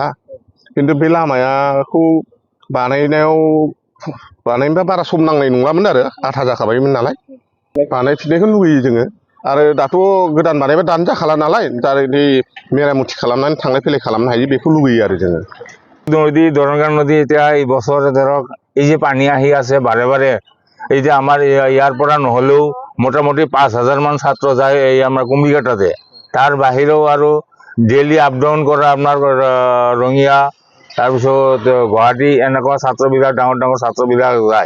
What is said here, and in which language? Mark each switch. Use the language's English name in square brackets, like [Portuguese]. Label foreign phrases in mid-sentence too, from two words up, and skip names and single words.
[Bodo] खिन्थु बे लामाखौ बानायनोबा बारा सम नांनाय नङामोन आरो आधा जाखाबायमोन नालाय। बानायफिननायखौ लुगैयो जोङो। आरो दाथ' गोदान बानायबा दानो जाखाला नालाय दा बे मेरामति खालामनानै थांलाय फैलाय खालामनो हायो बेखौ लुगैयो आरो जोङो। [Assamese] নদী দৰঙ্গা নদী এতিয়া এই বছৰ ধৰক এই যে পানী আহি আছে বাৰে বাৰে এই যে আমাৰ ইয়াৰ পৰা নহ'লেও মোটামুটি 5,000 মান ছাত্ৰ যায় এই আমাৰ কুমাৰিকাতাতে। তাৰ বাহিৰেও আৰু ডেইলি আপ ডাউন কৰা আপোনাৰ ৰঙিয়া তাৰপিছত গুৱাহাটী এনেকুৱা ছাত্ৰবিলাক ডাঙৰ ডাঙৰ ছাত্ৰবিলাক যায়।